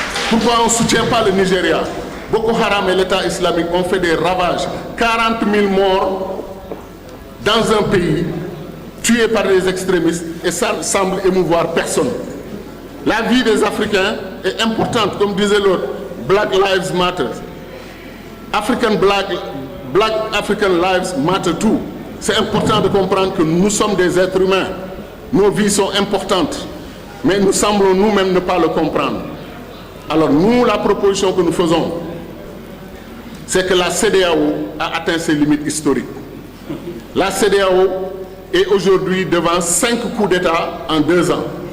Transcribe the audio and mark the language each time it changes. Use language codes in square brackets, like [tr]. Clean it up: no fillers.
[fr] Pourquoi on ne soutient pas le Nigeria? Boko Haram et l'État islamique ont fait des ravages. 40 000 morts dans un pays tués par des extrémistes et ça semble émouvoir personne. La vie des Africains est importante, comme disait l'autre. [en] Black Lives Matter. Black African Lives Matter too. [fr] C'est important de comprendre que nous sommes des êtres humains. Nos vies sont importantes. Mais nous semblons nous-mêmes ne pas le comprendre. Alors nous, la proposition que nous faisons, c'est que la CEDEAO a atteint ses limites historiques. La CEDEAO est aujourd'hui devant 5 coups d'État en 2 ans.